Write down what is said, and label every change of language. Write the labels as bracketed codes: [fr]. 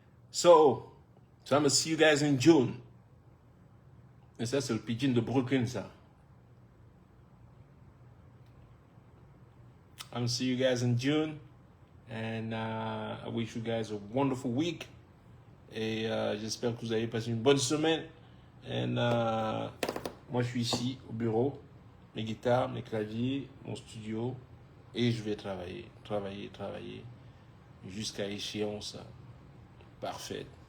[en] So I'm gonna see you guys in June. [fr] Et ça c'est le pigeon de Brooklyn ça. [en] I'm gonna see you guys in June. And I wish you guys a wonderful week. [fr] Et j'espère que vous avez passé une bonne semaine. Et moi, je suis ici au bureau. Mes guitares, mes claviers, mon studio. Et je vais travailler, jusqu'à échéance parfaite.